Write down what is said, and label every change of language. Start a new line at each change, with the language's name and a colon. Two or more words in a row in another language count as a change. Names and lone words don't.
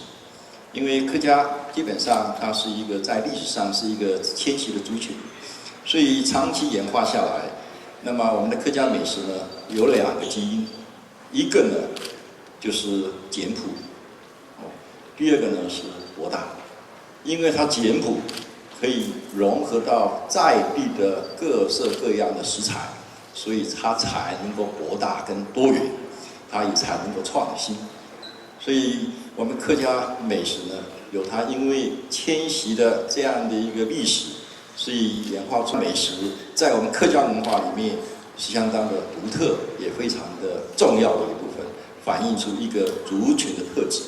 Chinese: 因為客家基本上它是一個在歷史上是一個遷徙的族群，所以長期演化下來，那麼我們的客家美食呢有2個基因，一個呢就是簡樸，第二個呢是博大，因為它簡樸可以融合到在地的各色各样的食材，所以它才能够博大跟多元，它也才能够创新。所以我们客家美食呢，有它因为迁徙的这样的一个历史，所以演化出美食，在我们客家文化里面是相当的独特，也非常的重要的一部分，反映出一个族群的特质。